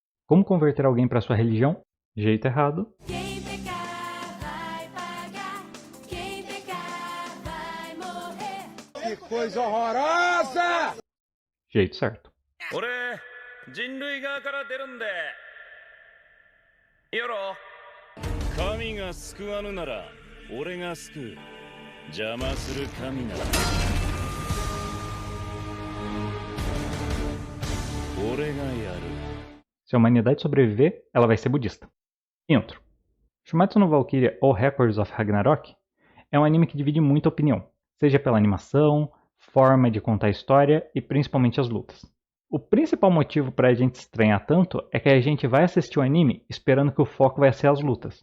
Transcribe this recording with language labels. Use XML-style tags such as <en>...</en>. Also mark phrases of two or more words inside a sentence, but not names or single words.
<pt>Como converter alguém para sua religião? Jeito errado. Quem pecar vai pagar, quem pecar vai morrer. Que coisa horrorosa! Jeito certo.</pt> <ja>俺人類側から出るんでよろ神が救わぬなら俺が救う邪魔する神なら俺がやる</ja> <pt>Se a humanidade sobreviver, ela vai ser budista. Intro. Shumatsu no Valkyria ou Records of Ragnarok é um anime que divide muita opinião, seja pela animação, forma de contar a história e principalmente as lutas. O principal motivo para a gente estranhar tanto é que a gente vai assistir o anime esperando que o foco vai ser as lutas.</pt>